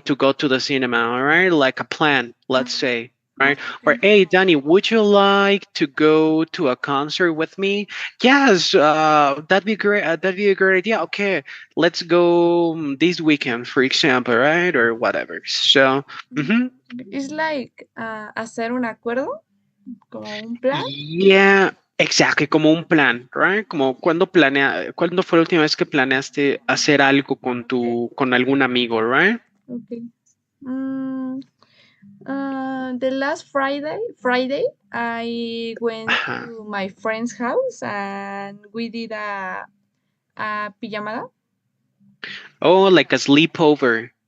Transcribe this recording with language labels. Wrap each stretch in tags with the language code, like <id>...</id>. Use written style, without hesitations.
<en>to go to the cinema, all right? Like a plan, let's say, right? Or, Okay. hey, Danny, would you like to go to a concert with me? Yes, that'd be great. That'd be a great idea. Okay, let's go this weekend, for example, right? Or whatever. So, mhm. It's like</en> <es>hacer un acuerdo, como un plan.</es> <en>Yeah, exactly,</en> <es>como un plan, right? Como ¿cuándo fue la última vez que planeaste hacer algo con</es> <en>Okay.</en> <es>con algún amigo, right?</es> <en>Okay. Mm, the last Friday, I went Ajá. to my friend's house and we did a pijamada. Oh, like a sleepover.</en>